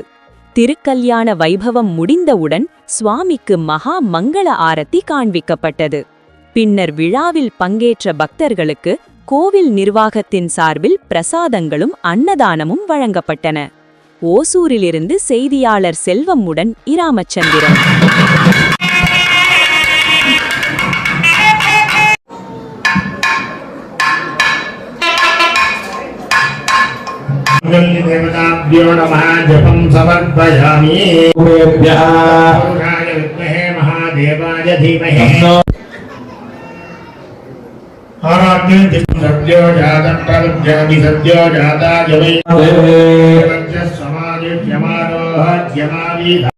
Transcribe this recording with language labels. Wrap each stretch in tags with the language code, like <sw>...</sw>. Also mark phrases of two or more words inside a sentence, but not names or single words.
<ta>திருக்கல்யாண வைபவம் முடிந்தவுடன் சுவாமிக்கு மகா மங்கள ஆரத்தி காண்பிக்கப்பட்டது. பின்னர் விழாவில் பங்கேற்ற பக்தர்களுக்கு கோவில் நிர்வாகத்தின் சார்பில் பிரசாதங்களும் அன்னதானமும் வழங்கப்பட்டன. ஓசூரிலிருந்து செய்தியாளர் செல்வமுடன் இராமச்சந்திரன்.</ta> <sa>देवताभ्यो नमः जपं समर्पयामि। पुरुषाय विद्महे महादेवाय धीमहि आराध्य सद्यो जातं प्रविद्यामि सद्यो जाता जवै समादित्यमारोह जमावि</sa>